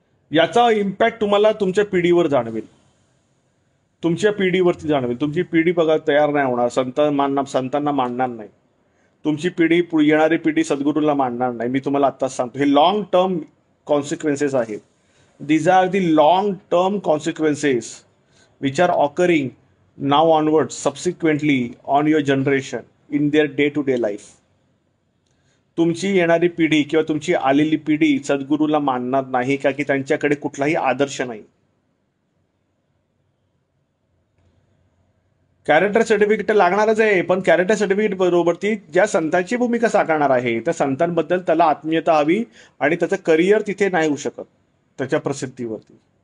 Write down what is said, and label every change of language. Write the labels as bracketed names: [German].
[Marathi] याचा इम्पॅक्ट तुम्हाला तुमच्या पिढीवर जाणवेल. तुमची पिढी बघा तयार नाही होणार. संतांना मानणार नाही. तुमची येणारी पिढी सद्गुरूला मानणार नाही. मी तुम्हाला आत्ताच सांगतो, हे [English] long term consequences [Marathi] आहेत. [English] These are the long term consequences which are occurring now onward subsequently on your generation in their day to day life. [Marathi] तुमची येणारी पिढी किंवा तुमची आलेली पिढी सद्गुरूला मानणार नाही का की त्यांच्याकडे कुठलाही आदर्श नाही. कॅरेक्टर सर्टिफिकेट लागणारच आहे, पण कॅरेक्टर सर्टिफिकेट बरोबर ती ज्या संतांची भूमिका साकारणार आहे त्या संतांबद्दल त्याला आत्मीयता हवी, आणि त्याचं करिअर तिथे नाही होऊ शकत त्याच्या प्रसिद्धीवरती.